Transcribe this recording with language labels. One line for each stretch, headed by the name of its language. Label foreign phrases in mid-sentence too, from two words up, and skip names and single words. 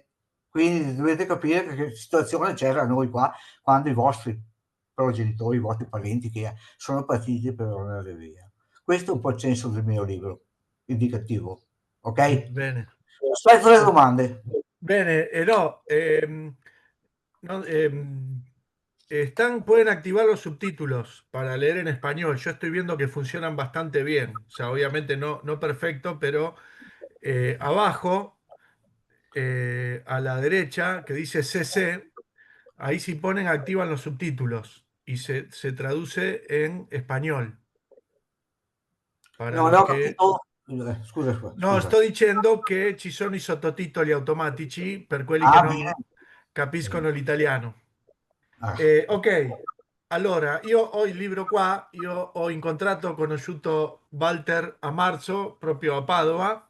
Italian: Quindi dovete capire che situazione c'era noi qua quando i vostri progenitori, i vostri parenti che sono partiti per andare via. Questo è un po' il senso del mio libro, indicativo. Ok? Bene. Aspetto le O- domande. Bene,
Spanish: no, pueden activar los subtítulos para leer en español. Yo estoy viendo que funcionan bastante bien. O sea, obviamente no perfecto, pero abajo, a la derecha, que dice CC, ahí si ponen activan los subtítulos y se traduce en español. Para
Italian: Non
Spanish: los
Italian: ho
Spanish: que...
Italian: capito. Scusa, No, scusa. sto dicendo che ci sono i sottotitoli automatici per quelli che Ah, bene. non capiscono l'italiano. Ah, Ok, allora io ho il libro qua, io ho incontrato, ho conosciuto Walter a marzo, proprio a Padova,